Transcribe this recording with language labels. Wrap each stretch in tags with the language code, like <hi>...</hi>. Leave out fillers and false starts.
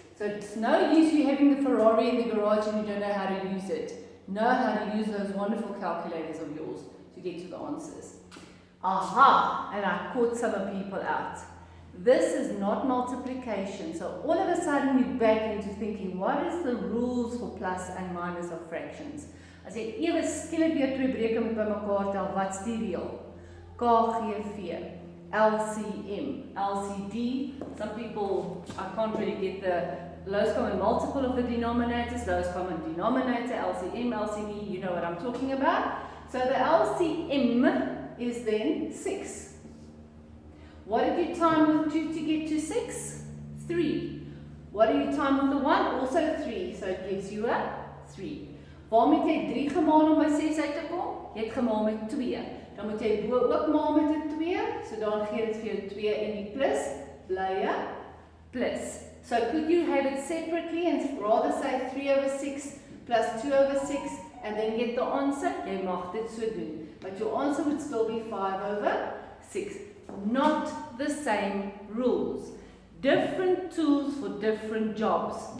<en>So it's no use you having the Ferrari in the garage and you don't know how to use it. Know how to use those wonderful calculators of yours to get to the answers. Aha! And I caught some people out. This is not multiplication. So all of a sudden we're back into thinking, what is the rules for plus and minus of fractions?</en> <af>As jy ewe skielik weer twee breuke moet bymekaar tel, wat's die reël? KGV, LCM, LCD.</af> <en>Some people, I can't really get the lowest common multiple of the denominators, lowest common denominator, LCM, LCD, you know what I'm talking about. So the LCM is then 6. What did you time with 2 to get to 6? 3. What do you time with the 1? Also 3. So it gives you a 3.</en> <af>Waarmee het jy 3 gemaal om by 6 uit te kom? Jy het gemaal met 2. Dan moet jy bo ook maal met 'n 2. So dan gee dit vir jou 2 en die plus bly 'n plus.</af> <en>So could you have it separately and rather say 3 over 6 plus 2 over 6 and then get the answer?</en> <af>Jy mag dit so doen.</af> <en>But your answer would still be 5 over 6. Not the same rules. Different tools for different jobs.</en>